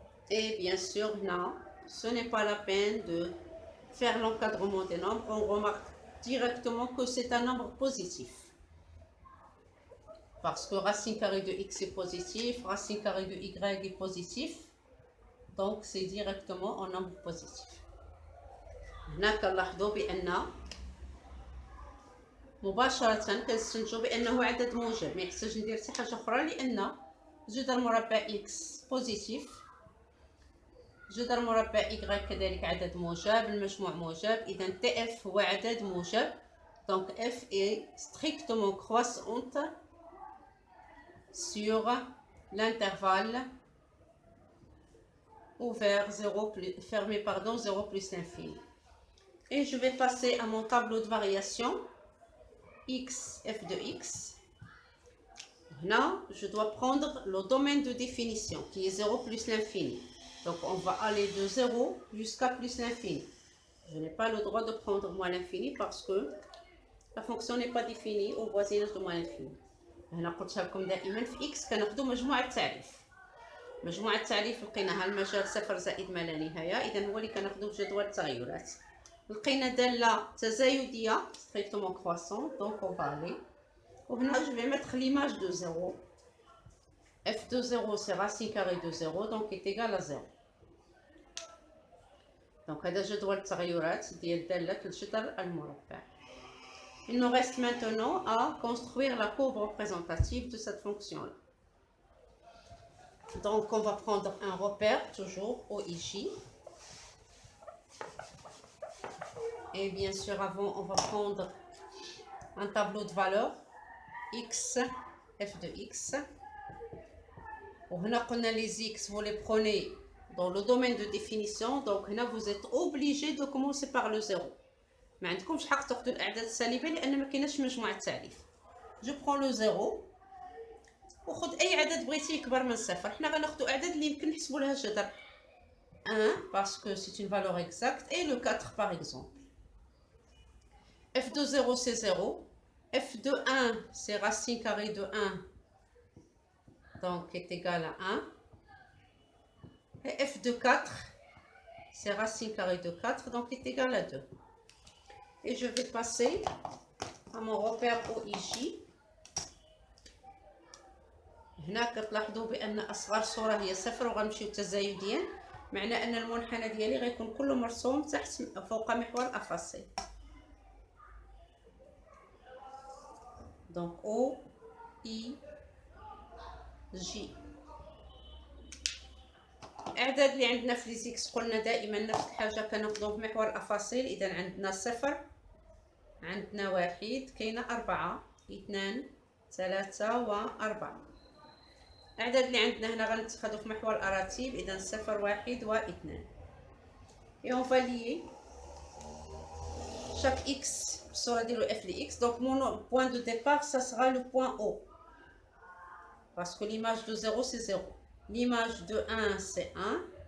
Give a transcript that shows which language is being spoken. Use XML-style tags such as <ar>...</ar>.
<fr>Et bien sûr, là, ce n'est pas la peine de faire l'encadrement des nombres. On remarque directement que c'est un nombre positif. Parce que racine carrée de x est positif, racine carrée de y est positif. Donc, c'est directement un nombre positif.</fr> <ar>هنا كنلاحظوا بأن مباشرة كنستنتجوا بأنه عدد موجب، ما يحتاج ندير حتى حاجة أخرى لأن جذر مربع x بوزيتيف، جذر مربع y كذلك عدد موجب، المجموع موجب، إذا TF هو عدد موجب.</ar> <fr>Donc f est strictement croissante sur l'intervalle ouvert 0 plus, fermé pardon 0 plus l'infini. Et je vais passer à mon tableau de variation x, f de x. Là, je dois prendre le domaine de définition qui est 0 plus l'infini. Donc, on va aller de 0 jusqu'à plus l'infini. Je n'ai pas le droit de prendre moins l'infini parce que la fonction n'est pas définie au voisinage de moins l'infini.</fr> <ar>هنا قلت لكم دائما في x كناخذوا مجموع التعريف. مجموع التعريف لقيناها المجال 0 زائد ما لا نهاية، إذا هو اللي كناخذوا في جدول التغيرات. لقينا دالة تزايدية</ar> <fr>strictement croissante, donc on va aller.</fr> <ar>وهنا</ar> <fr>je vais mettre l'image de 0. f de 0 c'est racine carrée de 0 donc est égal à 0.</fr> <ar>Donc هذا جدول التغيرات ديال دالة الجذر المربع.</ar> <fr>Il nous reste maintenant à construire la courbe représentative de cette fonction-là. Donc on va prendre un repère toujours OIJ. Et bien sûr avant on va prendre un tableau de valeurs x, f de x. On a les x, vous les prenez dans le domaine de définition, donc là vous êtes obligé de commencer par le 0.</fr> <ar>ما عندكمش حق تاخذوا الاعداد السالبه لان ما كايناش مجموعه تالف. جو برون لو 0 وخذ اي عدد بغيتي يكبر من صفر. حنا غناخذوا اعداد اللي يمكن نحسبوا لها جذر 1</ar> <fr>parce que c'est une valeur exacte et le 4 par exemple. f de 0 c'est 0, f de 1 c'est racine carrée de 1 donc est égal à 1. Et f de 4, c'est racine carrée de 4, donc est égal à 2. Et je vais passer à mon repère OIJ.</fr> <ar>هنا كتلاحظوا بأن أصغر صورة هي 0 وغنمشيو تزايديا، معنى أن المنحنى ديالي غيكون كله مرسوم تحت فوق محور أفاصيل.</ar> <fr>Donc OIJ.</fr> <ar>الاعداد اللي عندنا في ليزيكس قلنا دائما نفس الحاجه كناخذوهم في محور الافاصيل. اذا عندنا 0 عندنا 1 كاينه 4 2 3 و4. الاعداد اللي عندنا هنا غنتخذوا في محور الاراتيب. اذا 0 1 و2</ar> <fr>et on va lier chaque x</fr> <ar>بالصوره ديالو</ar> <fr>f de x. Donc mon point de départ ça sera le point O parce que l'image de 0 c'est 0. L'image de 1, c'est 1.</fr>